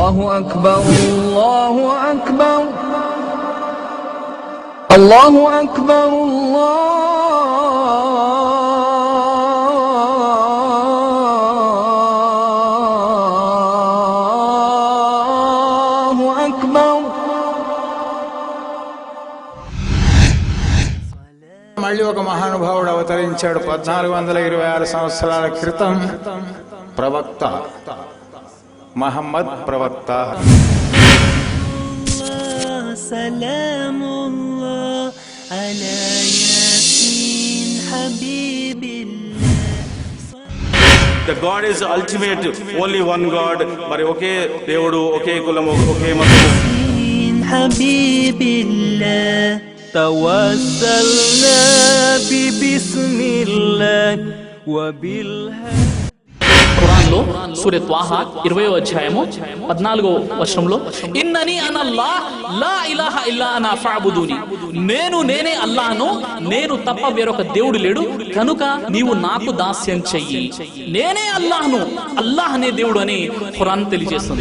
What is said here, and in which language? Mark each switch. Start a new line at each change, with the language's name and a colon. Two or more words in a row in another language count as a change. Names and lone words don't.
Arabic: أكبر الله أكبر الله أكبر الله أكبر.
Telugu: మళ్ళీ ఒక మహానుభావుడు అవతరించాడు 1426 సంవత్సరాల క్రితం. ప్రవక్త మహమ్మద్ ప్రవక్త.
English: The God is ultimate, only one God.
Telugu: మరి ఒకే దేవుడు, ఒకే కులము, ఒకే మతము.
Arabic: توسلنا ببسم الله وبالهدى.
Telugu: ఖురాన్లో సూర త్వాహా 20వ అధ్యాయము 14వ వచనంలో
Arabic: إنني أنا الله لا إله إلا أنا فاعبدني,
Telugu: నేనే అల్లాహ్ను, నేను తప్ప వేరొక దేవుడు లేడు కనుక నీవు నాకు దాస్యం చెయ్యి. నేనే అల్లాహ్ను, అల్లాహ్ అనే దేవుడు అని ఖురాన్ తెలియజేస్తుంది.